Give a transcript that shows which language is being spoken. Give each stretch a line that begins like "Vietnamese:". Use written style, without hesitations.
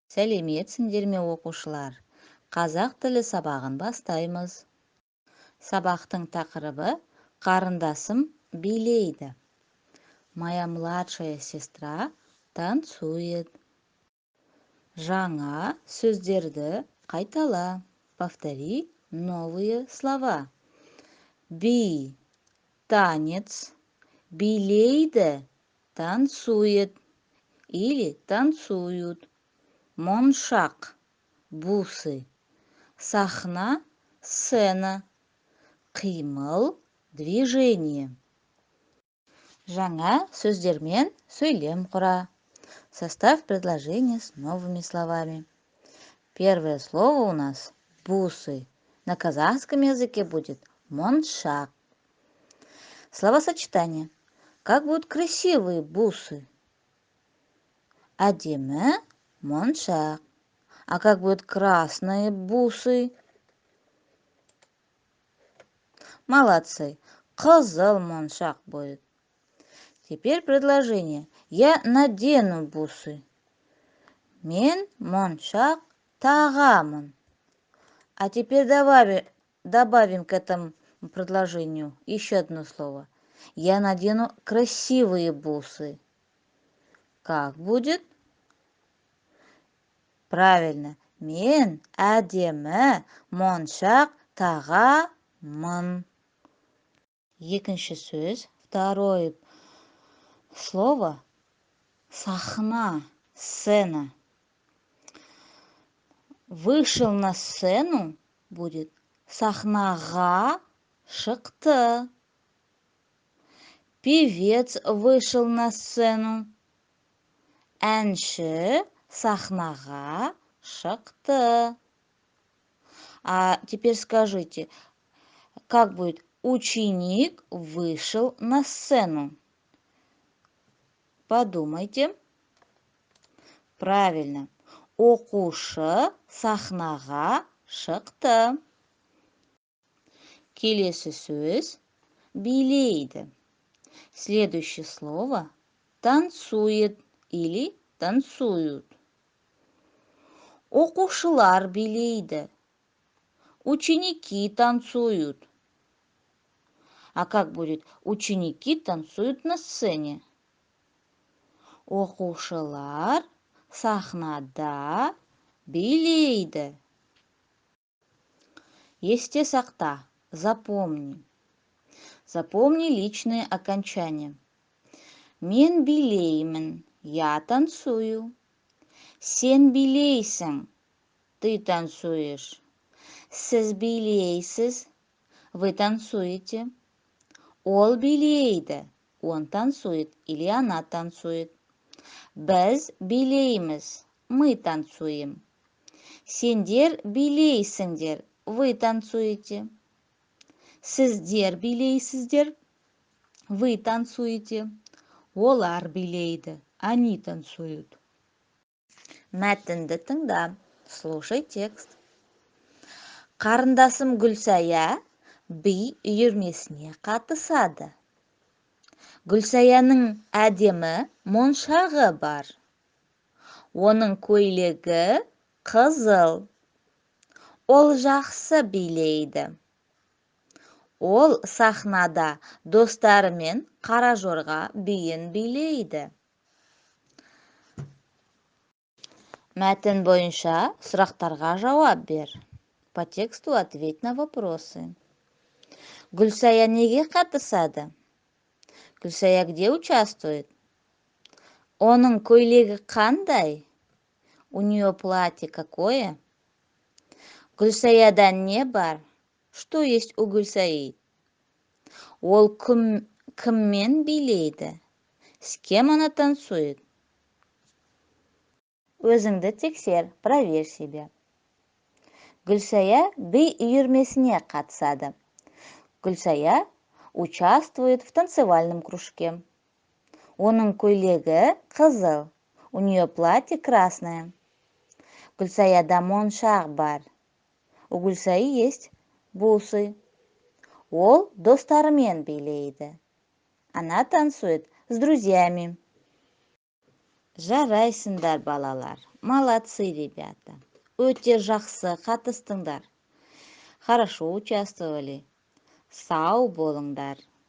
Kazakh: Сәлеметсіңдер ме оқушылар? Қазақ тілі сабағын бастаймыз. Сабақтың тақырыбы «Қарындасым билейді».
Russian: Моя младшая сестра танцует.
Kazakh: Жаңа сөздерді қайтала.
Russian: Повтори новые слова. Би – танец, билейді – танцует или танцуют.
Kazakh: Моншақ – бусы. Сахна – сцена. Қимыл – движение. Жаңа сөздермен сөйлем құра.
Russian: Составь предложение с новыми словами. Первое слово у нас бусы. На казахском языке будет моншақ. Словосочетание. Как будут красивые бусы?
Kazakh: Әдемі моншақ.
Russian: А как будут красные бусы? Молодцы.
Kazakh: Қызыл моншақ
Russian: будет. Теперь предложение. Я надену бусы.
Kazakh: Мен моншақ тағамын.
Russian: А теперь добавим к этому предложению еще одно слово. Я надену красивые бусы. Как будет? Правильно.
Kazakh: Мен әдемі моншақ тағамын. Екінші сөз,
Russian: второе слово
Kazakh: сахна, сцена.
Russian: Вышел на сцену будет
Kazakh: сахнаға шықты.
Russian: Певец вышел на сцену.
Kazakh: Әнші сахнаға шықты.
Russian: А теперь скажите, как будет? Ученик вышел на сцену. Подумайте. Правильно.
Kazakh: Оқушы сахнаға шықты. Келесі сөз билейді.
Russian: Следующее слово танцует или танцуют.
Kazakh: Оқушылар билейді.
Russian: Ученики танцуют. А как будет? Ученики танцуют на сцене.
Kazakh: Оқушылар сахнада билейді. Есте сақта, запомни.
Russian: Запомни личные окончания.
Kazakh: Мен билеймін,
Russian: я танцую.
Kazakh: Сен билейсің,
Russian: ты танцуешь.
Kazakh: Сіз билейсіз,
Russian: вы танцуете.
Kazakh: Ол билейді,
Russian: он танцует или она танцует.
Kazakh: Біз билейміз,
Russian: мы танцуем.
Kazakh: Сендер билейсіңдер,
Russian: вы танцуете.
Kazakh: Сіздер билейсіздер,
Russian: вы танцуете.
Kazakh: Олар билейді,
Russian: они танцуют.
Kazakh: Мәтінді тыңда,
Russian: слушай текст.
Kazakh: Қарындасым Гүлсая би үйірмесіне қатысады. Гүлсаяның әдемі моншағы бар. Оның көйлегі қызыл. Ол жақсы билейді. Ол сахнада достарымен қара жорға биін билейді. Мәтін бойынша сұрақтарға жауап бер.
Russian: По тексту ответь на вопросы.
Kazakh: Гүлсая неге қатысады?
Russian: Гүлсая где участвует?
Kazakh: Оның көйлегі қандай?
Russian: У нее платье какое?
Kazakh: Гүлсаяда не бар?
Russian: Что есть у Гүлсаи?
Kazakh: Ол кіммен билейді?
Russian: С кем она танцует?
Kazakh: Өзіңді тексер,
Russian: проверь себя.
Kazakh: Гүлсая би үйірмесіне қатысады.
Russian: Гүлсая участвует в танцевальном кружке.
Kazakh: Оның көйлегі қызыл.
Russian: У нее платье красное.
Kazakh: Гүлсаяда моншақ бар.
Russian: У Гүлсаи есть бусы.
Kazakh: Ол достарымен билейді.
Russian: Она танцует с друзьями.
Kazakh: Жарайсыңдар, балалар.
Russian: Молодцы, ребята.
Kazakh: Өте жақсы қатыстыңдар.
Russian: Хорошо участвовали.
Kazakh: Сау болыңдар.